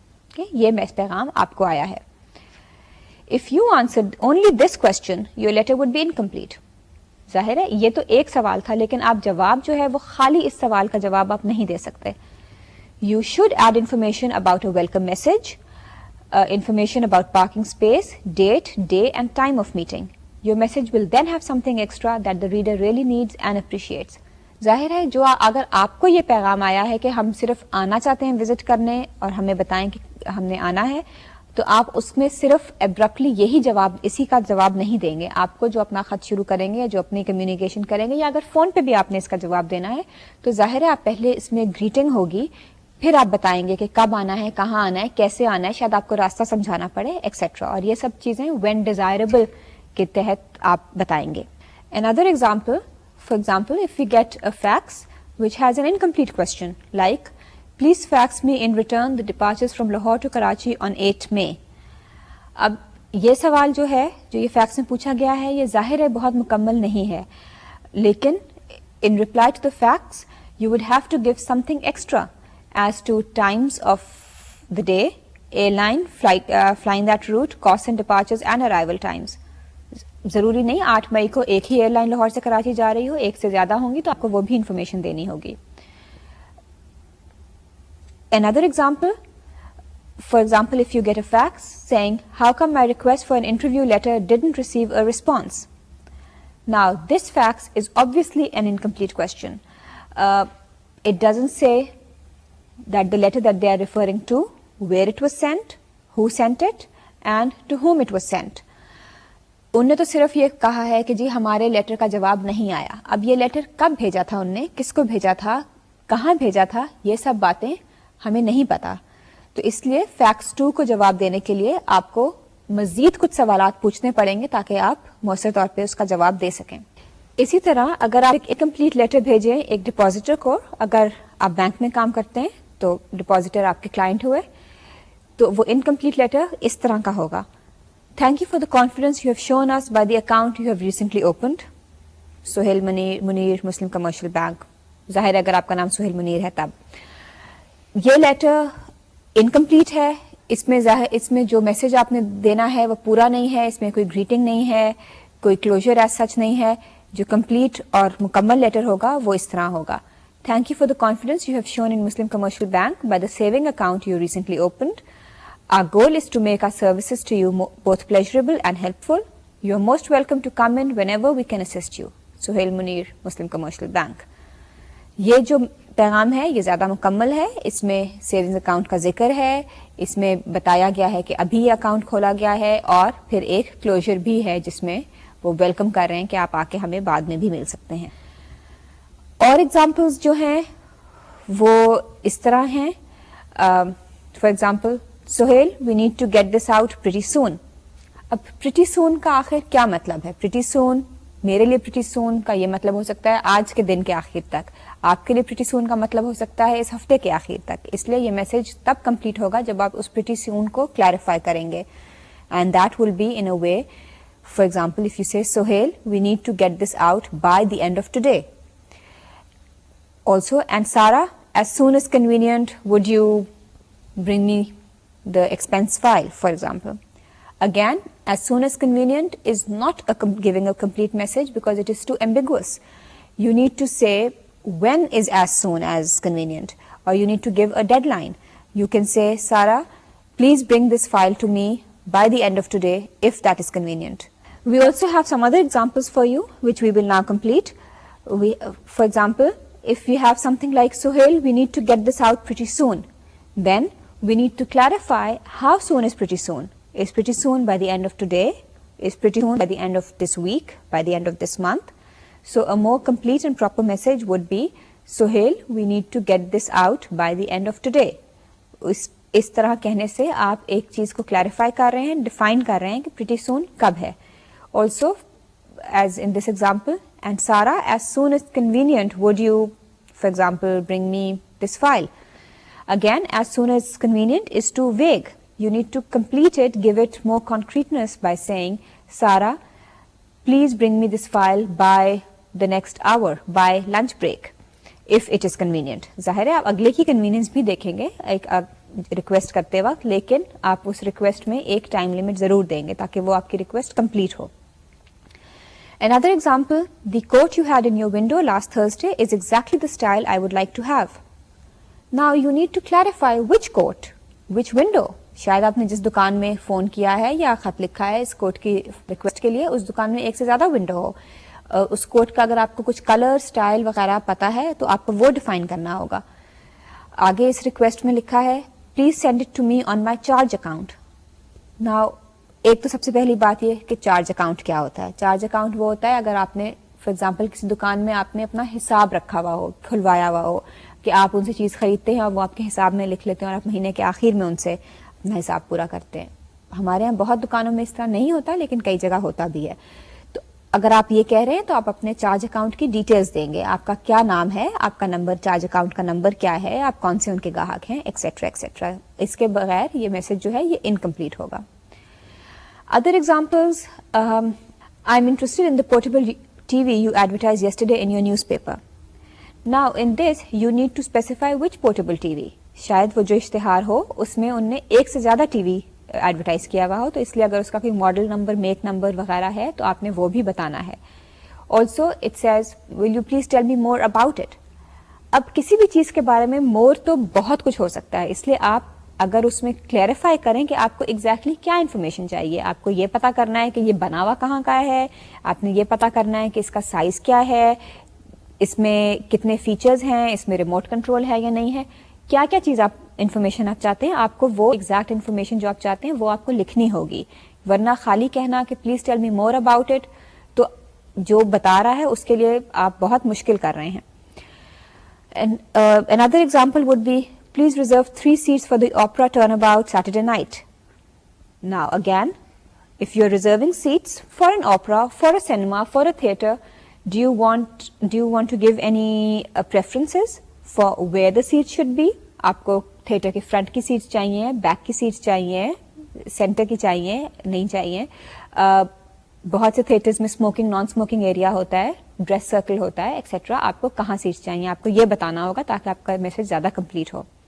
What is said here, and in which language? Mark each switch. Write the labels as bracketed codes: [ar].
[ur] Okay, یہ پیغام آپ کو آیا ہے. [en] If you answered only this question, your letter would be incomplete. [ur] ظاہر ہے یہ تو ایک سوال تھا, لیکن آپ جواب جو ہے وہ خالی اس سوال کا جواب آپ نہیں دے سکتے. [en] You should add information about a welcome message, information about parking space, date, day and time of meeting. Your message will then have something extra that the reader really needs and appreciates. [ur] ظاہر ہے جو اگر آپ کو یہ پیغام آیا ہے کہ ہم صرف آنا چاہتے ہیں وزٹ کرنے اور ہمیں بتائیں کہ ہم نے آنا ہے, تو آپ اس میں صرف ابرپٹلی یہی جواب, اسی کا جواب نہیں دیں گے. آپ کو جو اپنا خط شروع کریں گے, جو اپنی کمیونیکیشن کریں گے, یا اگر فون پہ بھی آپ نے اس کا جواب دینا ہے, تو ظاہر ہے آپ پہلے اس میں گریٹنگ ہوگی, پھر آپ بتائیں گے کہ کب آنا ہے, کہاں آنا ہے, کیسے آنا ہے, شاید آپ کو راستہ سمجھانا پڑے ایکسیٹرا, اور یہ سب چیزیں وین ڈیزائربل کے تحت آپ بتائیں گے. [en] Another example, for example, if we get a fax which has an incomplete question like, please fax me in return the departures from Lahore to Karachi on 8 May. [ur] اب یہ سوال جو ہے, جو یہ فیکس میں پوچھا گیا ہے, یہ ظاہر ہے بہت مکمل نہیں ہے, لیکن [en] in reply to the fax you would have to give something extra as to times of the day, airline, flying that route, costs and departures and arrival times. [ur] ضروری نہیں 8 مئی کو ایک ہی ایئر لائن لاہور سے کراچی جا رہی ہو, ایک سے زیادہ ہوں گی تو آپ کو وہ بھی انفارمیشن دینی ہوگی. [en] Another example, for example, if you get a fax saying, how come my request for an interview letter didn't receive a response? Now, this fax is obviously an incomplete question. It doesn't say that the letter that they are referring to, where it was sent, who sent it, and to whom it was sent. [ur] ان نے تو صرف یہ کہا ہے کہ جی ہمارے letter کا جواب نہیں آیا. اب یہ لیٹر کب بھیجا تھا ان نے, کس کو بھیجا تھا, کہاں بھیجا تھا, یہ سب باتیں ہمیں نہیں پتا. تو اس لیے فیکس 2 کو جواب دینے کے لیے آپ کو مزید کچھ سوالات پوچھنے پڑیں گے تاکہ آپ مؤثر طور پہ اس کا جواب دے سکیں. اسی طرح اگر آپ ایک کمپلیٹ لیٹر بھیجیں ایک ڈپازیٹر کو, اگر آپ بینک میں کام کرتے ہیں تو ڈپازیٹر آپ کے کلائنٹ ہوئے, تو وہ انکمپلیٹ لیٹر اس طرح کا ہوگا: [en] Thank you for the confidence you have shown us by the account you have recently opened. [ur] Sohail Munir Muslim commercial bank. ظاہر ہے اگر آپ کا نام سہیل منیر ہے تب. یہ لیٹر انکمپلیٹ ہے, اس میں جو میسج آپ نے دینا ہے وہ پورا نہیں ہے, اس میں کوئی گریٹنگ نہیں ہے, کوئی کلوجر ایز سچ نہیں ہے. جو کمپلیٹ اور مکمل لیٹر ہوگا وہ اس طرح ہوگا: [en] Thank you for the confidence you have shown in Muslim Commercial Bank by the saving account you recently opened. Our goal is to make our services to you both pleasurable and helpful. You are most welcome to come in whenever we can assist you. Suhail Munir, Muslim Commercial Bank. [ur] یہ جو پیغام ہے یہ زیادہ مکمل ہے, اس میں savings account کا ذکر ہے, اس میں بتایا گیا ہے کہ ابھی یہ اکاؤنٹ کھولا گیا ہے, اور پھر ایک کلوجر بھی ہے جس میں وہ ویلکم کر رہے ہیں کہ آپ آ کے ہمیں بعد میں بھی مل سکتے ہیں. اور ایگزامپلس جو ہیں وہ اس طرح ہیں. [en] For example, Sohail we need to get this out pretty soon. [ur] اب پریٹی سون کا آخر کیا مطلب ہے؟ پریٹی سون میرے لیے پریٹی سون کا یہ مطلب ہو سکتا ہے آج کے دن کے آخر تک, آپ کے لیے پریٹی سون کا مطلب ہو سکتا ہے اس ہفتے کے آخر تک. اس لیے یہ میسج تب کمپلیٹ ہوگا جب آپ اس پریٹی سون کو کلیریفائی کریں گے, [en] And that will be in a way. For example, if you say Sohail we need to get this out by the end of today. Also, and Sarah, as soon as convenient, would you bring me the expense file, for example? Again, as soon as convenient is not giving a complete message because it is too ambiguous. You need to say when is as soon as convenient, or you need to give a deadline. You can say, Sarah, please bring this file to me by the end of today if that is convenient. We also have some other examples for you which we will now complete. For example, if we have something like, Suhail, we need to get this out pretty soon, then we need to clarify how soon is pretty soon. Is pretty soon by the end of today? Is pretty soon by the end of this week? By the end of this month? So a more complete and proper message would be, Suhail, we need to get this out by the end of today. [ur] اس طرح کہنے سے آپ ایک چیز کو clarify کر رہے ہیں, ڈیفائن کر رہے ہیں کہ pretty soon کب ہے. [en] Also, as in this example, and Sarah, as soon as convenient, would you, for example, bring me this file? Again, as soon as convenient is too vague. You need to complete it, give it more concreteness by saying, Sarah, please bring me this file by the next hour, by lunch break, if it is convenient. [ur] ظاہر ہے آپ اگلے کی convenience بھی دیکھیں گے ایک request کرتے وقت, لیکن آپ اس ریکویسٹ میں ایک ٹائم لمٹ ضرور دیں گے تاکہ وہ آپ کی request complete ہو. [en] Another example, the coat you had in your window last Thursday is exactly the style I would like to have. Now you need to clarify which coat, which window. [ur] شاید آپ نے جس دکان میں phone کیا ہے یا خط لکھا ہے اس کوٹ کی ریکویسٹ کے لیے, اس دکان میں ایک سے زیادہ ونڈو ہو. اس کوٹ کا اگر آپ کو کچھ کلر, سٹائل وغیرہ پتا ہے تو آپ کو وہ ڈیفائن کرنا ہوگا. آگے اس ریکویسٹ میں لکھا ہے, [en] Please send it to me on my charge account. [ur] Now ایک تو سب سے پہلی بات یہ کہ چارج اکاؤنٹ کیا ہوتا ہے. چارج اکاؤنٹ وہ ہوتا ہے اگر آپ نے فار ایگزامپل کسی دکان میں آپ نے اپنا حساب رکھا ہوا ہو, کھلوایا ہوا ہو, کہ آپ ان سے چیز خریدتے ہیں اور وہ آپ کے حساب میں لکھ لیتے ہیں اور آپ مہینے کے آخر میں ان سے اپنا حساب پورا کرتے ہیں. ہمارے یہاں بہت دکانوں میں اس طرح نہیں ہوتا, لیکن کئی جگہ ہوتا بھی ہے. تو اگر آپ یہ کہہ رہے ہیں تو آپ اپنے چارج اکاؤنٹ کی ڈیٹیلز دیں گے, آپ کا کیا نام ہے, آپ کا نمبر, چارج اکاؤنٹ کا نمبر کیا ہے, آپ کون سے ان کے گاہک ہیں, ایکسیٹرا ایکسیٹرا. اس کے بغیر یہ میسج جو ہے یہ انکمپلیٹ ہوگا. [en] Other examples, I'm interested in the portable TV you advertised yesterday in your newspaper. Now in this you need to specify which portable TV. [ur] شاید وہ جو اشتہار ہو اس میں ان نے ایک سے زیادہ ٹی وی ایڈورٹائز کیا ہوا ہو, تو اس لیے اگر اس کا کوئی ماڈل نمبر, میک نمبر وغیرہ ہے تو آپ نے وہ بھی بتانا ہے. [en] Also it says, will you please tell me more about it. [ur] اب کسی بھی چیز کے بارے میں مور تو بہت کچھ ہو سکتا ہے, اس لیے آپ اگر اس میں کلیریفائی کریں کہ آپ کو ایگزیکٹلی کیا انفارمیشن چاہیے. آپ کو یہ پتا کرنا ہے کہ یہ بنا ہوا کہاں کا ہے, آپ نے یہ پتا کرنا ہے کہ اس کا سائز کیا ہے, اس میں کتنے فیچرز ہیں, اس میں ریموٹ کنٹرول ہے یا نہیں ہے, کیا کیا چیز آپ انفارمیشن آپ چاہتے ہیں. آپ کو وہ ایگزیکٹ انفارمیشن جو آپ چاہتے ہیں وہ آپ کو لکھنی ہوگی, ورنہ خالی کہنا کہ [en] please tell me more about it, [ur] تو جو بتا رہا ہے اس کے لیے آپ بہت مشکل کر رہے ہیں. [en] Another example would be, please reserve 3 seats for the opera turnabout Saturday night. Now again, if you're reserving seats for an opera, for a cinema, for a theatre, do you want to give any preferences for where the seats should be? [ur] آپ کو theatre کے front کی seats چاہیے, back کی seats چاہیے, centre کی چاہیے, نہیں چاہیے. بہت سے تھیٹرز میں اسموکنگ, نان اسموکنگ ایریا ہوتا ہے, ڈریس سرکل ہوتا ہے, ایکسیٹرا. آپ کو کہاں سیٹس چاہیے آپ کو یہ بتانا ہوگا تاکہ آپ کا میسج زیادہ کمپلیٹ ہو.